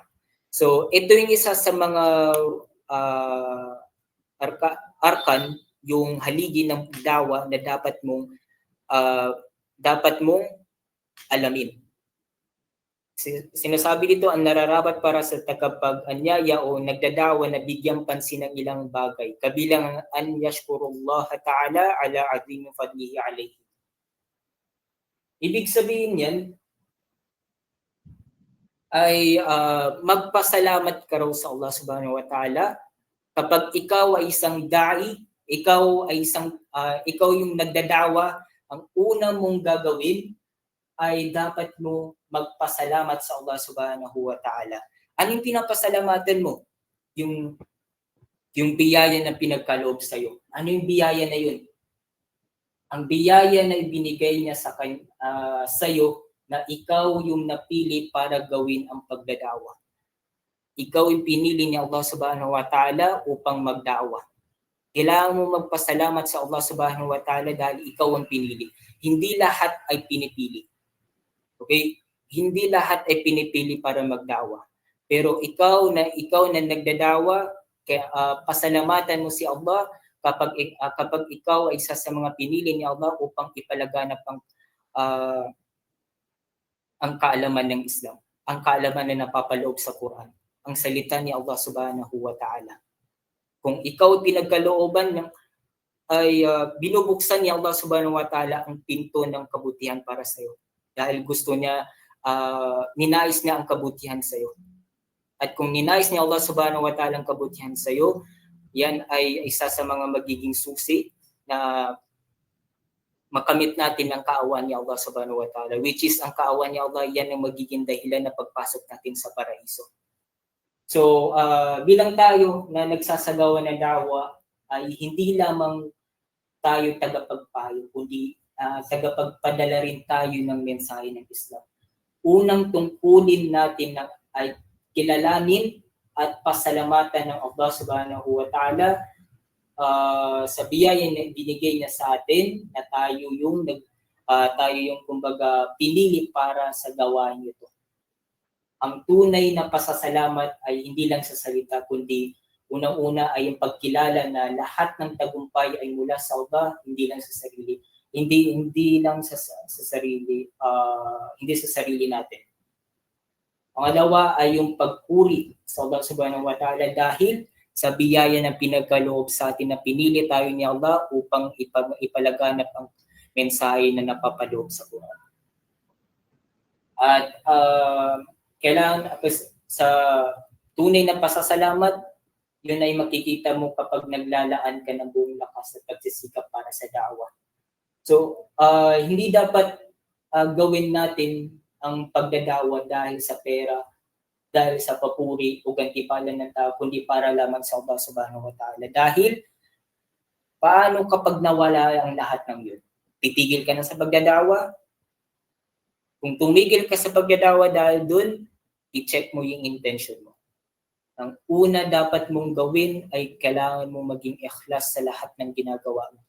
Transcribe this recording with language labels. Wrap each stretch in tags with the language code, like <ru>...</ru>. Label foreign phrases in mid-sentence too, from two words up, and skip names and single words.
<tl>So ito yung isa sa mga arkan, yung haligi ng dawa na dapat mong alamin. Sinasabi dito ang nararapat para sa tagapag-anyaya o nagdadawa na bigyang pansin ng ilang bagay.</tl> <ar>Kabilang أن يشكر الله تعالى على عظيم فضله عليه.</ar> <tl>Ibig sabihin yan ay magpasalamat ka raw sa Allah</tl> <ar>سبحانه وتعالى</ar> <tl>kapag ikaw ay isang da'i, ikaw yung nagdadawa, ang una mong gagawin ay dapat mo magpasalamat sa Allah</tl> <ar>سبحانه وتعالى.</ar> <tl>Ano yung pinapasalamatan mo? Yung biyaya na pinagkaloob sa'yo. Ano yung biyaya na yun? Ang biyaya na ibinigay niya sa'yo na ikaw yung napili para gawin ang pagdadawa. Ikaw yung pinili ni Allah</tl> <ar>سبحانه وتعالى</ar> <tl>upang magdawa. Kailangan mo magpasalamat sa Allah</tl> <ar>سبحانه وتعالى</ar> <tl>dahil ikaw ang pinili. Hindi lahat ay pinipili. Okay? hindi lahat ay pinipili para magdawa. Pero ikaw na nagdadawa, kaya pasalamatan mo si Allah kapag ikaw ay isa sa mga pinili ni Allah upang ipalaganap ang kaalaman ng Islam, ang kaalaman na napapaloob sa Quran, ang salita ni Allah</tl> <ar>سبحانه وتعالى.</ar> <tl>Kung ikaw pinagkalooban ay binubuksan ni Allah</tl> <ar>سبحانه وتعالى</ar> <tl>ang pinto ng kabutihan para sa iyo. Dahil gusto niya, ninais niya ang kabutihan sa iyo. At kung ninais ni Allah</tl> <ar>سبحانه وتعالى</ar> <tl>ang kabutihan sa iyo, yan ay isa sa mga magiging susi na makamit natin ang kaawan ni Allah</tl> <ar>سبحانه وتعالى,</ar> <en>which is</en> <tl>ang kaawan ni Allah, yan ang magiging dahilan na pagpasok natin sa paraiso. So, bilang tayo na nagsasagawa ng dawa, ay hindi lamang tayo tagapagpayo, kundi tagapagpadala rin tayo ng mensahe ng Islam. Unang tungkulin natin ay kilalanin at pasalamatan ng Allah</tl> <ar>سبحانه وتعالى</ar> <tl>sa biyaya na binigay niya sa atin na tayo yung kumbaga pinili para sa gawain ito. Ang tunay na pasasalamat ay hindi lang sa salita, kundi unang-una ay yung pagkilala na lahat ng tagumpay ay mula sa Allah, hindi lang sa sarili. Hindi lang sa sarili, hindi sa sarili natin. Pangalawa ay yung pagpuri sa Allah</tl> <ar>سبحانه وتعالى</ar> <tl>dahil sa biyaya na pinagkaloob sa atin na pinili tayo ni Allah upang ipalaganap ang mensahe na napapaloob sa Quran. At kailangan sa tunay na pasasalamat, yun ay makikita mo kapag naglalaan ka ng buong lakas at pagsisikap para sa da'wa. So, hindi dapat gawin natin ang pagdadawa dahil sa pera, dahil sa papuri o gantimpalan ng tao, kundi para lamang sa Allah</tl> <ar>سبحانه وتعالى.</ar> <tl>Dahil, paano kapag nawala ang lahat ng yun? Titigil ka na sa pagdadawa? Kung tumigil ka sa pagdadawa dahil dun, i-check mo yung intention mo. Ang una dapat mong gawin ay kailangan mo maging ikhlas sa lahat ng ginagawa mo.</tl>